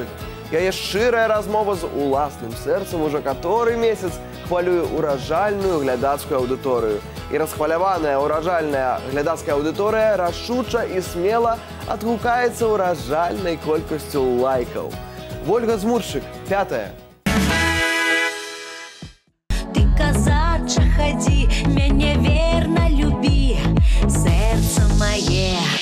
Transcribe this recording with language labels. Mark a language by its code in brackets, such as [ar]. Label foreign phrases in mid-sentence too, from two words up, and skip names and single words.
[be] Яе шчырая размова з уласным сэрцам уже каторы месяц хвалюе уражальную глядацкую аўдыторыю. І расхваляваная уражальная глядацкая аўдыторыя рашуча і смела адгукаецца уражальнай колькасцю лайкаў. Вольга Змуршык, 5-я. [ru] Ты, казача, ходи, меня верно люби, сердце мое.